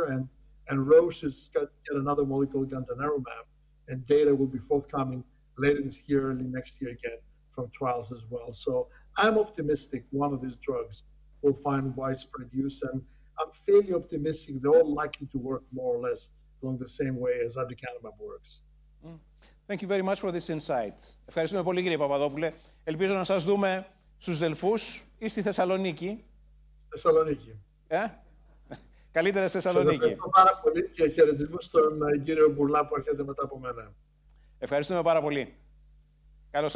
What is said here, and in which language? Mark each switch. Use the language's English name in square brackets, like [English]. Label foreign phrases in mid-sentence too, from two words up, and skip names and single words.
[English] And Roche has got yet another molecule, gantenerumab, and data will be forthcoming later this year, early next year again from trials as well. So I'm optimistic one of these drugs will find widespread use, and I'm fairly optimistic they're all likely to work more or less along the same way as aducanumab works. Thank you very much for this insight. [Greek] Ευχαριστούμε πολύ, κύριε Παπαδόπουλε. Ελπίζω να σας δούμε στους Δελφούς ή στη Θεσσαλονίκη. Θεσσαλονίκη. Καλύτερα στη Θεσσαλονίκη. Σας ευχαριστώ πάρα πολύ και χαιρετισμούς στον κύριο Μπουρλά που έρχεται μετά από μένα. Ευχαριστούμε πάρα πολύ.